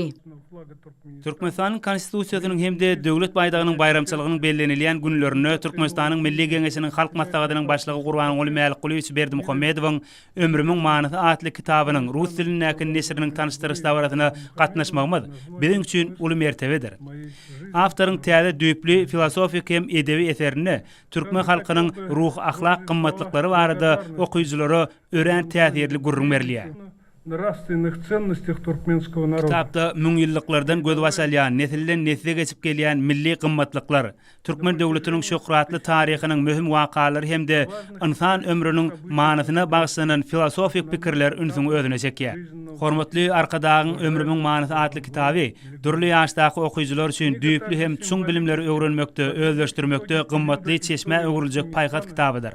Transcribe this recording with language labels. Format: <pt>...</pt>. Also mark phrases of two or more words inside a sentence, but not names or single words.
<tk>Türkmenistanyň konstitusiýasynyň hemde döwlet baýdagynyň bayramçylygynyň bellenilýän günlerini Türkmenistanyň Milli Geňeşiniň halk maslahatynyň başlygy Gurbanyň Mälikgulyewич Berdimuhammedowyň Ömrümiň manysy atly kitabynyň rus tilindäki neşriniň tanışdyryş dawarasyna gatnaşmagymyz biziň üçin uly mertebedir. Awtoryň täze düýpli filosofik hem edebi eserini türkmen halkynyň ruh, ahlak gymmatlyklary barada okuyuculara ören täsirli gurrun berilýär.</tk> <ru>Nравственных ценностях туркменского народа.</ru> <tk>Kitapda müňilliklerden göz başalýan, nesilden nesile geçip gelýän milli gymmatlyklar, türkmen döwletiniň şöhratly taryhynyň möhüm wakalary hemde insan ömrüniň manysyna bagşlanan filosofik pikirler ünsüň özüne çekýär. Hormatly arkadagyň Ömrümiň manysy atly kitaby, durly ýaşdaky okuyjylar üçin düýpli hem çuň bilimleri öwrenmekde, özleşdirmekde gymmatly çeşme öwrüljek paýgat kitabydyr.</tk>